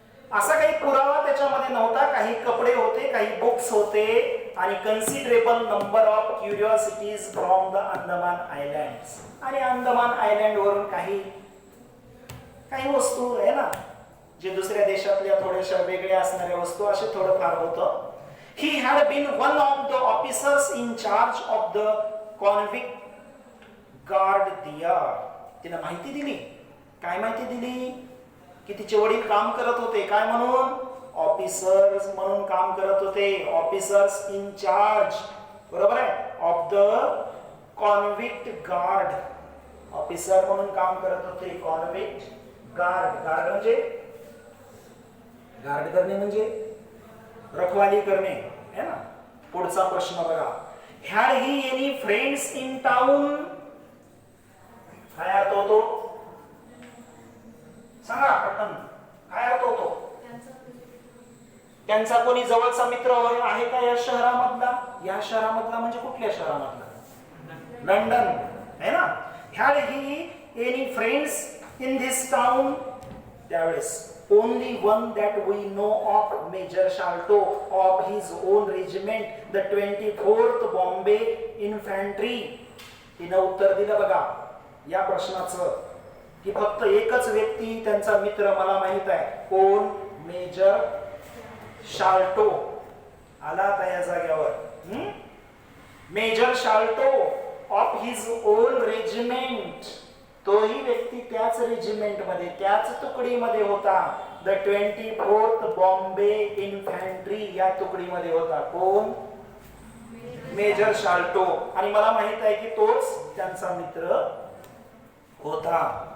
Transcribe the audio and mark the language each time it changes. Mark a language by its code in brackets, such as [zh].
[mr] असा काही पुरावा त्याच्यामध्ये नव्हता. काही कपडे होते, काही बुक्स होते आणि [en] Considerable number of curiosities from the Andaman islands. [mr] आणि अंदमान आयलँड वरून काही वस्तू आहे ना, जे दुसऱ्या देशातल्या थोड्याशा वेगळ्या असणाऱ्या वस्तू, असे थोडंफार होतं. [en] He had been one of the officers in charge of the convict guard there. [mr] तिनं माहिती दिली. काय माहिती दिली? की तिचे वडील काम करत होते काय म्हणून? ऑफिसर्स म्हणून काम करत होते. [en] Officers in charge, बरोबर आहे, of the convict guard. [mr] ऑफिसर म्हणून काम करत होते. कॉन्व्हिक्ट गार्ड. गार्ड म्हणजे गार्ड करणे म्हणजे रखवाली करणे है ना. पुढचा प्रश्न बघा. [en] Had he any friends in town? [mr] काय अर्थ होतो सांगा पटकन. काय अर्थ होतो? त्यांचा कोणी जवळचा मित्र आहे का या शहरामधला? या शहरामधला म्हणजे कुठल्या शहरामधला? लंडन है ना. [en] Had he any friends in this town? [mr] त्यावेळेस [en] only one that we know of, Major Shalto of his own regiment, the 24th Bombay Infantry. [mr] तिनं उत्तर दिलं बघा या प्रश्नाचं की फक्त एकच व्यक्ती त्यांचा मित्र मला माहित आहे. कोण? मेजर शाल्टो. आला त्या या जागेवर. [en] Major Sholto of his own regiment. [mr] तोही व्यक्ती त्याच रेजिमेंट मध्ये त्याच तुकडीमध्ये होता. द 24th बॉम्बे इन्फंट्री या तुकडीमध्ये होता. कोण? मेजर शाल्टो. आणि मला माहित आहे की तोच त्यांचा मित्र होता.